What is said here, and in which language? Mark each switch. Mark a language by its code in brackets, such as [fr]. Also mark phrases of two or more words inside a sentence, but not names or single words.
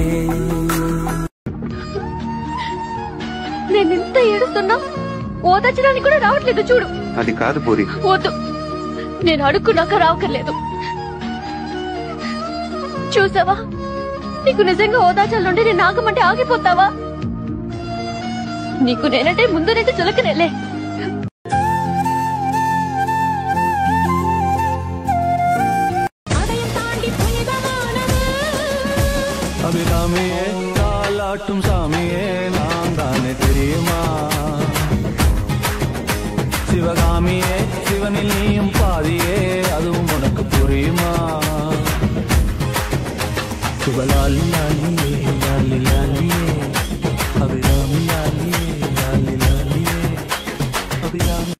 [te] నేనెంత ఏడుస్తున్నా ఓదార్చడానికి కూడా రావట్లేదు చూడు. అది కాదు పూరి, వద్దు, నేను అడుక్కున్నాక రావక్కర్లేదు. చూసావా, నీకు నిజంగా ఓదార్చాలంటే నేను ఆగమంటే ఆగిపోతావా? నీకు నేనంటే ముందు నుంచి చులకనేలే. [ta] அபிராமியே காலாட்டும் சாமியே நான் தானே தெரியுமா சிவகாமியே சிவனில் நீயும் பாதியே அதுவும் உனக்கு புரியுமா சுபலாலி லாலியே லாலி லாலியே அபிராமி லாலியே லாலி லாலியே அபிராமி.